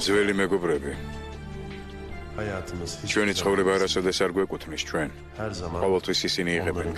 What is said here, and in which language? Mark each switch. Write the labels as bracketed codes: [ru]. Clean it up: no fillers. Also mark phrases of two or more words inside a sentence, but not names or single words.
[ka] ძველი მეგობრები, [tr] Hayatımız hiç [ka] ჩვენი ცხოვრება არასოდეს არ გვეკუთვნის ჩვენ. [tr] her zaman [ka] ყოველთვის ისინი იღებენ [tr] onların